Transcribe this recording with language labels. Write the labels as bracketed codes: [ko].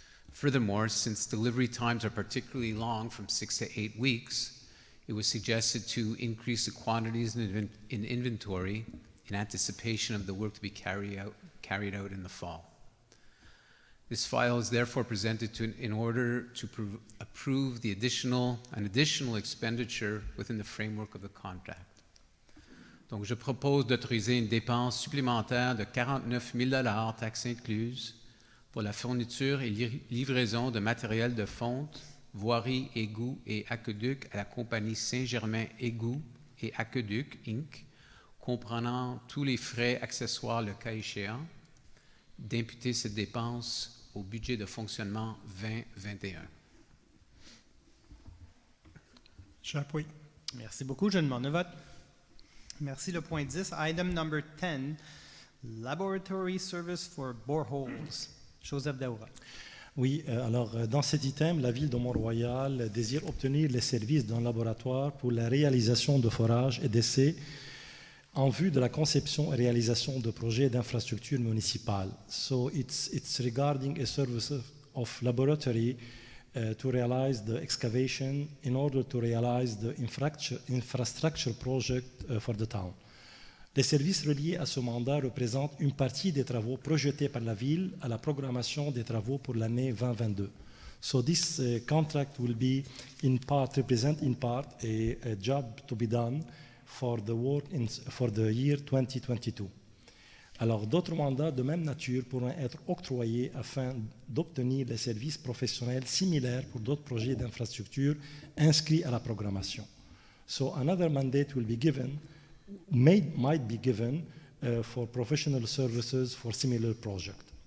[en] Furthermore, since delivery times are particularly long, from 6 to 8 weeks, it was suggested to increase the quantities in inventory in anticipation of the work to be carried out in the fall. This file is therefore presented in order to approve an additional expenditure within the framework of the contract. [fr] Donc, je propose d'autoriser une dépense supplémentaire de 49 000 $, taxes incluses, pour la fourniture et livraison de matériel de fonte, voirie, égouts et aqueduc à la compagnie Saint-Germain Égouts et Aqueduc, Inc., comprenant tous les frais accessoires le cas échéant, d'imputer cette dépense au budget de fonctionnement 2021. J'appuie. Merci beaucoup. Je demande le vote. Merci. Le point 10, [en] item number 10, Laboratory Service for Boreholes. [fr] Joseph Daoura. Oui, alors dans cet item, la ville de Mont-Royal désire obtenir les services d'un laboratoire pour la réalisation de forages et d'essais en vue de la conception et réalisation de projets d'infrastructures municipales. [en] So it's regarding a service of laboratory to realize the excavation in order to realize the infrastructure project for the town. [fr] Les services reliés à ce mandat représentent une partie des travaux projetés par la ville à la programmation des travaux pour l'année 2022. [en] So this contract will be in part, represent in part a job to be done for the work for the year 2022. [fr] Alors, d'autres mandats de même nature pourront être octroyés afin d'obtenir des services professionnels similaires pour d'autres projets d'infrastructure inscrits à la programmation. [en] So another mandate will be given, might be given for professional services for similar projects.